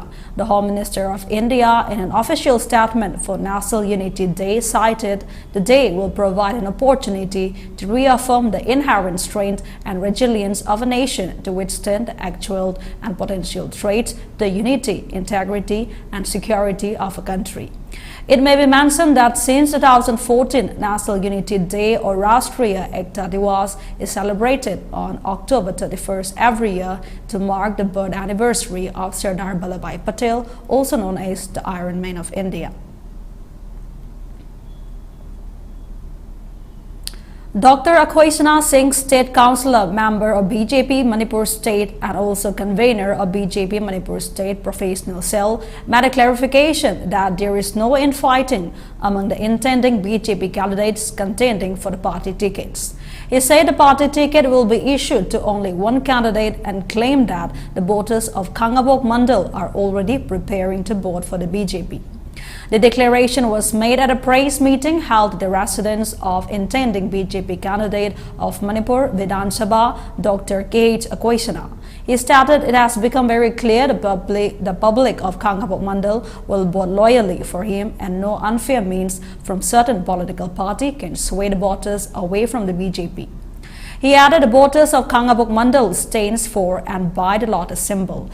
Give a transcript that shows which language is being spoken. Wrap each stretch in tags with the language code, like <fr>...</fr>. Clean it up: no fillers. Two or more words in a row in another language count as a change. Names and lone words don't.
<en>The Home Minister of India, in an official statement for National Unity Day, cited the day will provide an opportunity to reaffirm the inherent strength and resilience of a nation to withstand the actual and potential threats, the unity, integrity, and security of a country. It may be mentioned that since 2014, National Unity Day or Rashtriya Ekta Diwas is celebrated on October 31st every year to mark the birth anniversary of Sardar Vallabhbhai Patel, also known as the Iron Man of India. Dr. Akhoisana Singh, State Councillor, member of BJP Manipur State and also convener of BJP Manipur State Professional Cell, made a clarification that there is no infighting among the intending BJP candidates contending for the party tickets. He said the party ticket will be issued to only one candidate and claimed that the voters of Kangabok Mandal are already preparing to vote for the BJP. The declaration was made at a press meeting held at the residence of intending BJP candidate of Manipur Vidhan Sabha, Dr. K.H. Akhoisana. He stated it has become very clear the public of Kangabok Mandal will vote loyally for him and no unfair means from certain political party can sway the voters away from the BJP. He added the voters of Kangabok Mandal stands for and by the lotus symbol.</en>